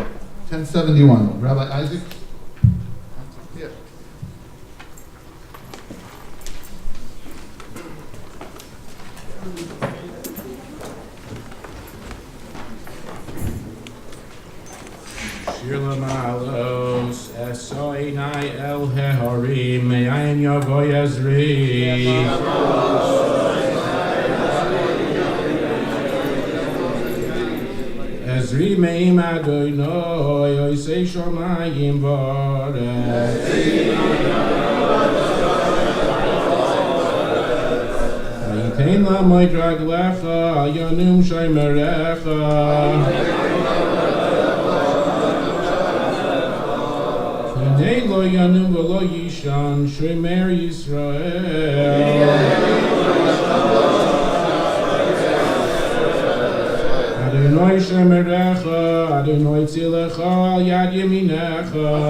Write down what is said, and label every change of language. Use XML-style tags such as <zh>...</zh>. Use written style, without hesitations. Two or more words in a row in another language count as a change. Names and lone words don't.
<en>1071. Rabbi Isaac? Yeah.</en> <he>שיר למעלות אשא עיני אל ההרים מאין יבוא עזרי. עזרי מעם ה' עשה שמים וארץ. יתן למוט רגלך אל ינום שמרך. הנה לא ינום ולא יישן שומר ישראל. ה' שמרך ה' צלך על יד ימינך.</he>